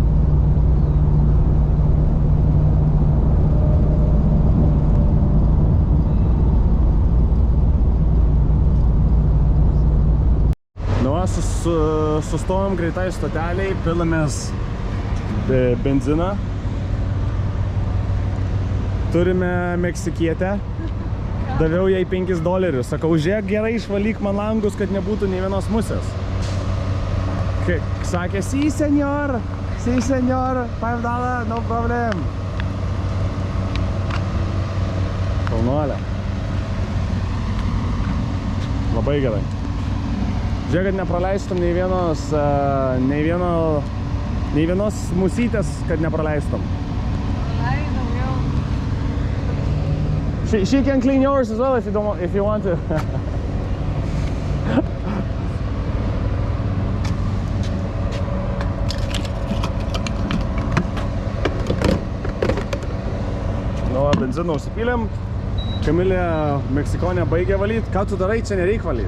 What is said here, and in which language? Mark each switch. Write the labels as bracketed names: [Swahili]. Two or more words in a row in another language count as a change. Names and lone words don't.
[Lithuanian] Nu, sustojom greitai stoteliai, pilamės benziną. Turime meksikietę. Daviau jai $5. Sakau, žiūrėk, gerai išvalyk man langus, kad nebūtų nei vienos musės. Sakė, [Spanish] sí, senor, $5, [English] no problem. [Lithuanian] Šaunuolė. Labai gerai. Žiūrėk, kad nepraleistum nei vienos musytės, kad nepraleistum. [English] She can clean yours as well if you want to. [Lithuanian] Nu, benziną užsipylėm. Kamilė Meksikonė baigė valyt. Ką tu darai, čia nereik valyt.